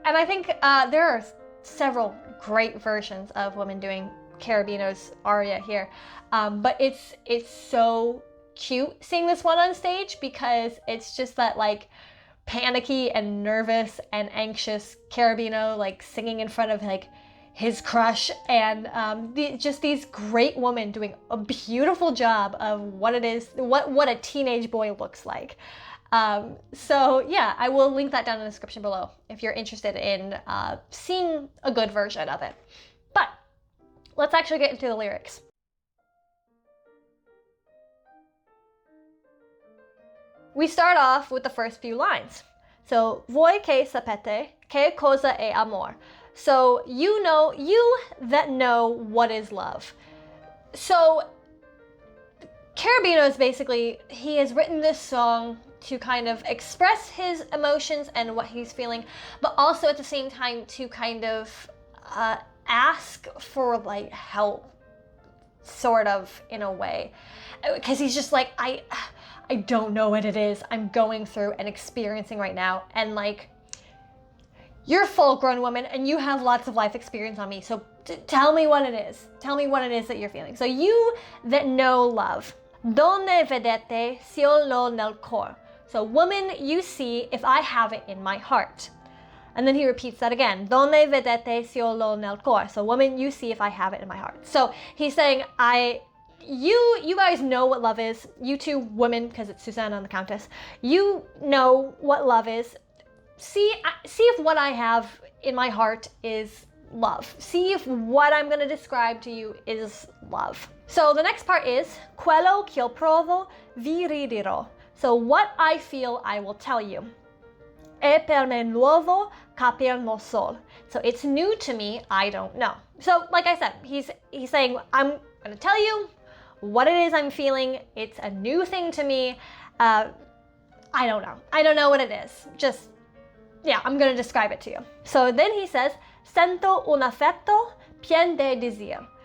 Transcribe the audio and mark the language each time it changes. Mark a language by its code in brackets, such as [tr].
[en] And I think there are several great versions of women doing Cherubino's aria here, but it's so cute seeing this one on stage, because it's just that like panicky and nervous and anxious Cherubino like singing in front of like his crush, and just these great women doing a beautiful job of what it is, what a teenage boy looks like. So yeah, I will link that down in the description below if you're interested in seeing a good version of it. But let's actually get into the lyrics. We start off with the first few lines. So, [it] voi che sapete che cosa è amor. [en] So you that know what is love. So Cherubino is basically, he has written this song to kind of express his emotions and what he's feeling, but also at the same time to kind of ask for like help, sort of, in a way, because he's just like, I don't know what it is I'm going through and experiencing right now, and like, you're a full-grown woman and you have lots of life experience on me, so tell me what it is. Tell me what it is that you're feeling. So you that know love. [it] Donne vedete se io l'ho nel cor. [en] So woman, you see if I have it in my heart. And then he repeats that again. [it] Donne vedete se io l'ho nel cor. [en] So woman, you see if I have it in my heart. So he's saying, you guys know what love is. You two women, because it's Susanna and the Countess. You know what love is. See if what I have in my heart is love. See if what I'm going to describe to you is love. So the next part is [it] quello che io provo vi ridirò. [en] So what I feel, I will tell you. [it] E per me nuovo capir non sol. [en] So it's new to me, I don't know. So like I said, he's saying, I'm going to tell you what it is I'm feeling. It's a new thing to me. I don't know. I don't know what it is. Just, yeah, I'm going to describe it to you. So then he says, [it] sento un affetto pien de désir.